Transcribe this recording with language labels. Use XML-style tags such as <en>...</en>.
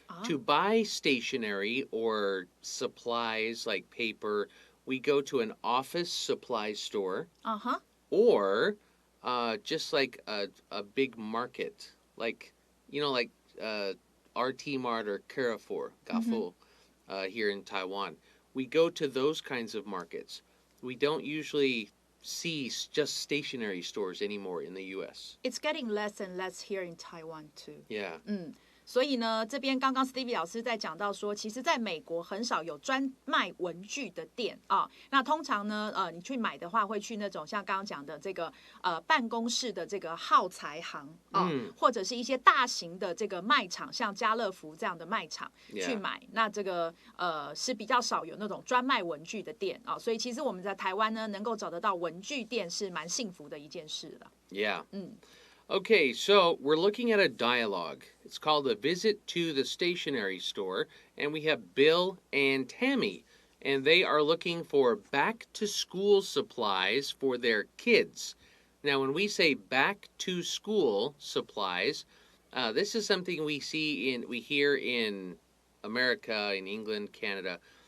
<en>To buy stationery or supplies like paper, we go to an office supply store or just like a big market, like, like RT Mart or Carrefour, Carrefour, here in Taiwan. We go to those kinds of markets. We don't usually see just stationery stores anymore in the U.S. It's getting less and less here in Taiwan too. Yeah.</en> <zh>所以呢，这边刚刚 Stevie 老师在讲到说，其实在美国很少有专卖文具的店啊。那通常呢，你去买的话，会去那种像刚刚讲的这个办公室的这个耗材行啊，或者是一些大型的这个卖场，像家乐福这样的卖场去买。那这个是比较少有那种专卖文具的店啊。所以其实我们在台湾呢，能够找得到文具店是蛮幸福的一件事了。</zh> <en>Yeah. Okay, so we're looking at a dialogue. It's called A Visit to the Stationery Store, and we have Bill and Tammy, and they are looking for back-to-school supplies for their kids. Now, when we say back-to-school supplies, this is something we hear in America, in England, Canada.</en>